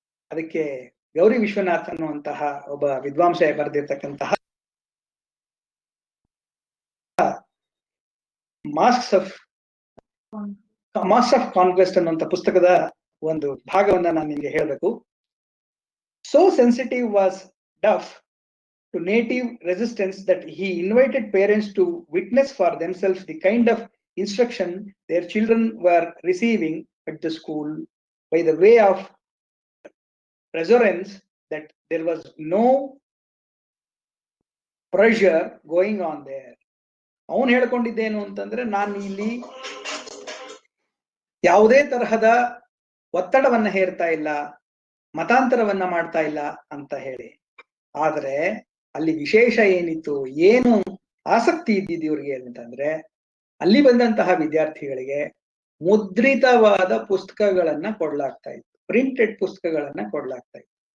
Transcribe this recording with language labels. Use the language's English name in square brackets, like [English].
[Kannada] ಅದಕ್ಕೆ ಗೌರಿ ವಿಶ್ವನಾಥ್ ಅನ್ನುವಂತಹ ಒಬ್ಬ ವಿದ್ವಾಂಸ ಬರೆದಿರ್ತಕ್ಕಂತಹ ಮಾಸ್ಕ್ ಆಫ್ ಕಾನ್ಕ್ವೆಸ್ಟ್ ಅನ್ನುವಂಥ ಪುಸ್ತಕದ ಒಂದು ಭಾಗವನ್ನ ನಾನು ನಿಮಗೆ ಹೇಳಬೇಕು. [English] So sensitive was Duff to native resistance that he invited parents to witness for themselves the kind of instruction their children were receiving at the school by the way of reassurance that there was no pressure going on there. [Kannada] ಅವನು ಹೇಳ್ಕೊಂಡಿದ್ದೇನು ಅಂತಂದ್ರೆ, ನಾನು ಇಲ್ಲಿ ಯಾವುದೇ ತರಹದ ಒತ್ತಡವನ್ನ ಹೇರ್ತಾ ಇಲ್ಲ, ಮತಾಂತರವನ್ನ ಮಾಡ್ತಾ ಇಲ್ಲ ಅಂತ ಹೇಳಿ. ಆದ್ರೆ ಅಲ್ಲಿ ವಿಶೇಷ ಏನಿತ್ತು, ಏನು ಆಸಕ್ತಿ ಇದ್ದಿದ್ದು ಇವ್ರಿಗೆ ಅಂತಂದ್ರೆ, ಅಲ್ಲಿ ಬಂದಂತಹ ವಿದ್ಯಾರ್ಥಿಗಳಿಗೆ ಮುದ್ರಿತವಾದ ಪುಸ್ತಕಗಳನ್ನ ಕೊಡ್ಲಾಗ್ತಾ ಇತ್ತು, ಪ್ರಿಂಟೆಡ್ ಪುಸ್ತಕಗಳನ್ನ ಕೊಡ್ಲಾಗ್ತಾ ಇತ್ತು.